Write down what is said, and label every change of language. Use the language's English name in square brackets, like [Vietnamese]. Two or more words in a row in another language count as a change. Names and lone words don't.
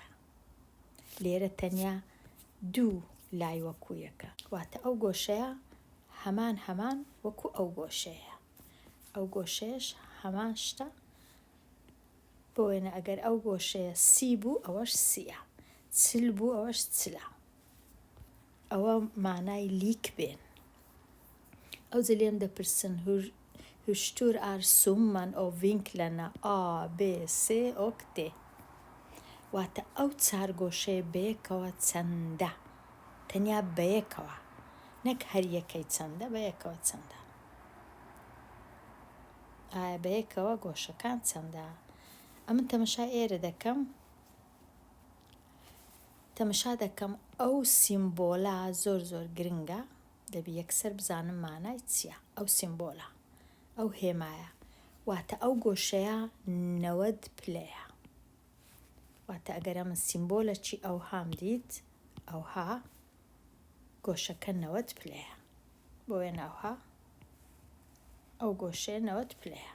[Central Kurdish] لێرە تەنیا دوو لای وەکو یەکە، واتە ئەو گۆشەیە هەمان وەکو ئەو گۆشەیە، ئەو گۆشەیەش هەمان شتە، بۆ وێنە ئەگەر ئەو گۆشەیە سی بوو ئەوەش سیە، چل بوو ئەوەش چلە، ئەوە مانای لیک بێن. ئەو جە لێم دەپرسن [Swedish] hur stor är summan av vinklarna A, B, C och D. [Central Kurdish] واتە ئەو چار گۆشەیە بەیەکەوە چەندە، تەنیا بەیەکەوە، نەک هەر یەکەی چەندە، بەیەکەوە چەندە. ئایا بەیەکەوە گۆشەکان چەندە؟ ئەمن تەمەشای ئێرە دەکەم، تەمەشا دەکەم ئەو سیمبۆلە زۆر گرنگە، دەبی یەکسەر بزانم مانای چییە ئەو سیمبۆلە، ئەو هێمایە، واتە ئەو گۆشەیە 90 پلەیە، واتە ئەگەر من سیمبۆلە چی ئەوهام دیت ئەوها گۆشەکە 90 پلەیە، بۆ وێنە ئەوها ئەو گۆشەیە 90 پلەیە.